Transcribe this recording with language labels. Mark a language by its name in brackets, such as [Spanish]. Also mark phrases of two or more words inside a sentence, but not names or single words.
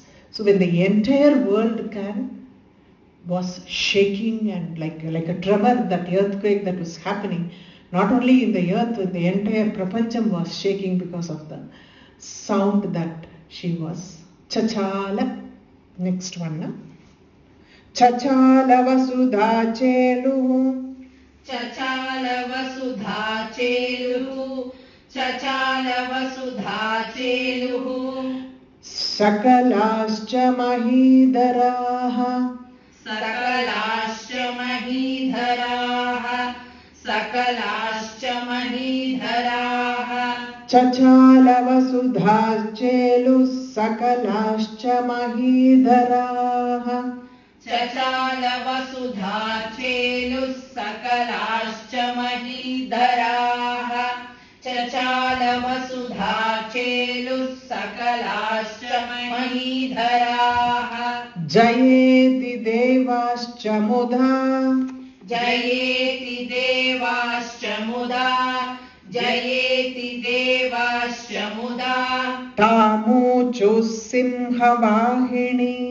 [English] So when the entire world was shaking and like a tremor, that earthquake that was happening, not only in the earth, the entire prapancham was shaking because of the sound that she was. Chachala. Next one. [Sanskrit] Na? चचाल वसुधा चेलुः. चचाल वसुधा चेलुः. चचाल वसुधा चेलुः. सकलाश्च महीधराः. सकलाश्च महीधराः. सकलाश्च महीधराः. चचाल वसुधा चेलुः. सकलाश्च महीधराः. चचाल वसुधा चेलुः. सकलाश्च महीधराः. चचाल वसुधा चेलुः. सकलाश्च महीधराः. जयेति देवाश्च मुदा. जयेति देवाश्च मुदा. जयेति देवाश्च मुदा. तमूचुः सिंहवाहिनि.